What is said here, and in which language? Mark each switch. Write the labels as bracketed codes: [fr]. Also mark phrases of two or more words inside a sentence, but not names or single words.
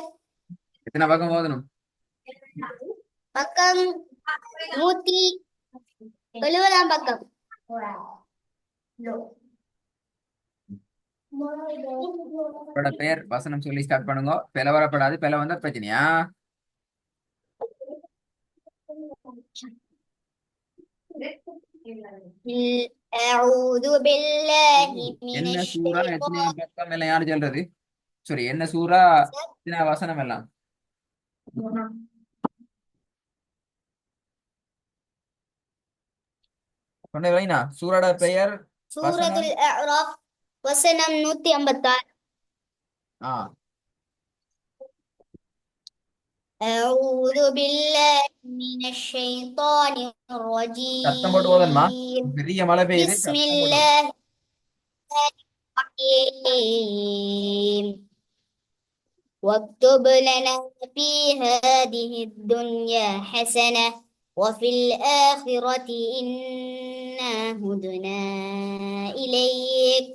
[ta] எத்தனை பக்கம் ஓதணும்? பக்கம் 170ஆம் பக்கம். அவரோட பெயர் வசனம் சொல்லி ஸ்டார்ட் பண்ணுங்க. பிழை வரப்படாது. பிழை வந்தா பிரச்சனையா? [ar] أعوذ بالله من [ta] என்ன சூறா எத்தனை [ar] الشيطان. [ta] பக்கம் எல்லாம் யாரு சொல்றது? சரி, என்ன சூறா எத்தனை வசனம் எல்லாம்? கொண்டே வைனா சூரோட பெயர் வசனம். சூரத்துல் அஅராஃப் வசனம் 156. ஆ, [ar] أعوذ بالله من الشيطان [ta] சத்தம் போட்டு ஓதணுமா? [ar] الرجيم. [ta] பெரிய மழை பெய்யுது, [ar] بسم [ta] சத்தம் போட்டு ஓதணும். [ar] الله الرحيم. واكتب لنا في هذه الدنيا حسنة وفي الآخرة إنا هدنا إليك.